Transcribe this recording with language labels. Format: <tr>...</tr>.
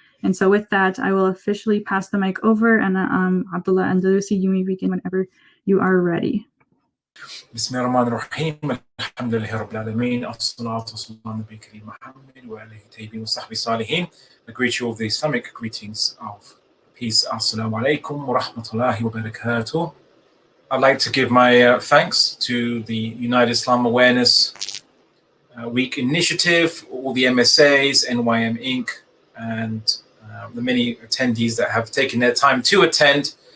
<en>And so with that, I will officially pass the mic over, and Abdullah Andalusi, you may begin whenever you are ready.</en> <ar>بسم الله الرحمن الرحيم الحمد لله رب العالمين الصلاة والسلام على النبي الكريم محمد وعلى آله الطيبين وصحبه الصالحين.</ar> <en>I greet you all the Islamic greetings of peace. Assalamu alaikum wa rahmatullahi wa barakatuh. I'd like to give my thanks to the United Islamic Awareness Week Initiative, all the MSAs, NYMink, and the many attendees that have taken their time to attend.</en>